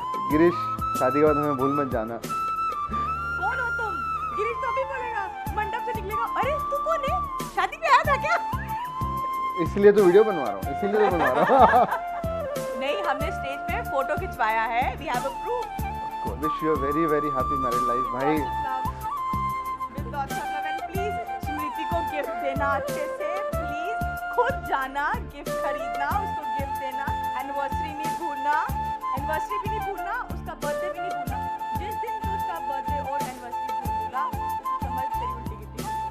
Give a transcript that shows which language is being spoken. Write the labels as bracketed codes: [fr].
[hi] गिरीश, शादी के बाद हमें भूल मत जाना। कौन हो तुम? गिरीश तो अभी बोलेगा, मंडप से निकलेगा, अरे तू कौन है? शादी पे आया था क्या? इसलिए तो वीडियो बनवा रहा हूँ, इसीलिए तो बनवा रहा हूँ। नहीं, हमने स्टेज पे फोटो खिंचवाया है, [en] we have a proof. Wish you a very very happy married life, भाई। With lots of love and please [hi] स्मृति को गिफ्ट देना अच्छे से, प्लीज खुद जाना, गिफ्ट खरीदना, उसको गिफ्ट देना, एनिवर्सरी नहीं भूलना, एनिवर्सरी भी नहीं भूलना, उसका बर्थडे भी नहीं भूलना। जिस दिन भी उसका बर्थडे और एनिवर्सरी भूलूंगा, समझ तेरी उल्टी गिट्टी।